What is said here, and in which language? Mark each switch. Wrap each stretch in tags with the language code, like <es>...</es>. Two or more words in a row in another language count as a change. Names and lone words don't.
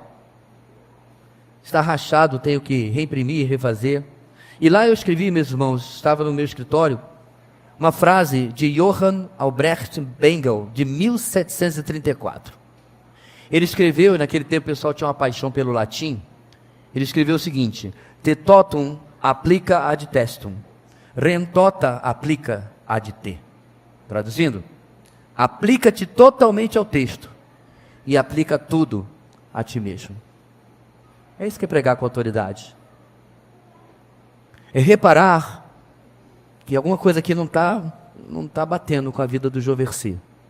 <pt>Está rachado, tenho que reimprimir e refazer. E lá eu escrevi, meus irmãos, estava no meu escritório, uma frase de Johann Albrecht Bengel, de 1734. Ele escreveu, e naquele tempo o pessoal tinha uma paixão pelo latim, ele escreveu o seguinte:</pt> <la>Te totum applica ad testum, rem tota applica ad te.</la> <pt>Traduzindo, aplica-te totalmente ao texto e aplica tudo a ti mesmo. É isso que é pregar com autoridade. É reparar que alguma coisa aqui não tá batendo com a vida do Joversi.</pt>